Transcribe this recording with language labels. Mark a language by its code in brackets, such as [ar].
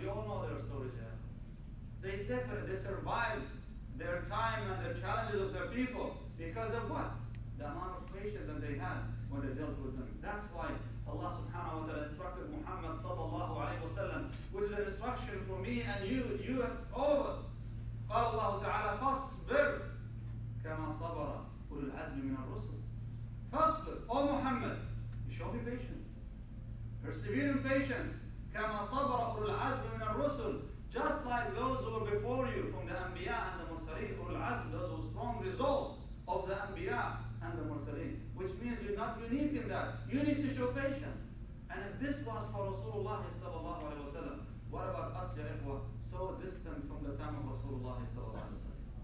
[en] We all know their stories here. They survived their time and the challenges of their people because of what? The amount of patience that they had when they dealt with them. That's why Allah subhanahu wa ta'ala instructed Muhammad sallallahu alayhi wa sallam, which is an instruction for me and you and all of us. [ar] قال الله تعالى فاصبر كما صبر أولو العزم من الرسل. فاصبر, [en] O Muhammad, you show me patience. Persevere in patience. [ar] كما صبر أولو العزم من الرسل. [en] Just like those who were before you from the Anbiya and the Mursaleen, [ar] أولو العزم, [en] those who strong resolve of the Anbiya and the Mursaleen, which means you're not unique in that. You need to show patience. And if this was for Rasulullah sallallahu alayhi wa sallam, what about us, ya ikhwa, so distant from the time of Rasulullah sallallahu alayhi wa sallam?